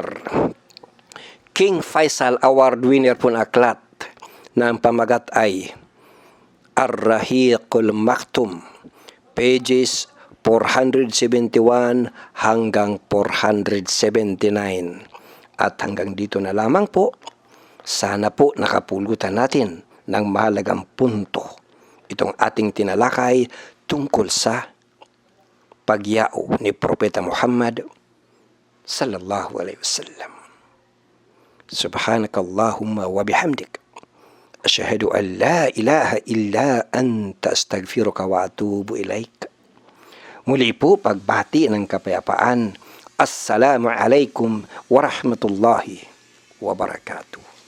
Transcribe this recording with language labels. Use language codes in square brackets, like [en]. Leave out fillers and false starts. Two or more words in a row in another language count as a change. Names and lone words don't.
[tl] King Faisal Award winner po na aklat na ang pamagat ay Ar-Rahiqul Maktum, pages 471 hanggang 479. At hanggang dito na lamang po. Sana po nakapulutan natin ng mahalagang punto itong ating tinalakay tungkol sa pagyao ni Propeta Muhammad [ar] صلى الله عليه وسلم. سبحانك اللهم وبحمدك. أشهد أن لا إله إلا أنت أستغفرك وأتوب إليك. [tl] Muli po pagbati ng kapayapaan. [ar] السلام عليكم ورحمة الله وبركاته.